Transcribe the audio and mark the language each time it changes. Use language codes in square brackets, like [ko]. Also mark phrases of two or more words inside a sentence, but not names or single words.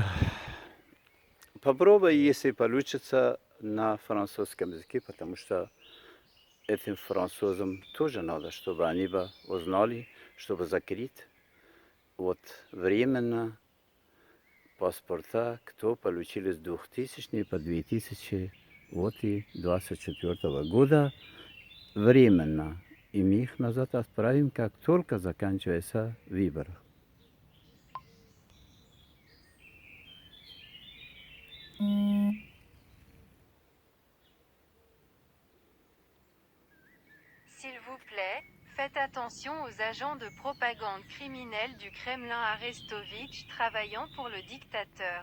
[ru] Попробую, если получится, на французском языке, потому что этим французам тоже надо, чтобы они бы узнали, чтобы закрыть вот временно паспорта, кто получили с 2000 по 2024 года временно. И мы их назад отправим, как только заканчивается выбор. [fr] S'il vous plaît, faites attention aux agents de propagande criminelle du Kremlin Arestovitch travaillant pour le dictateur.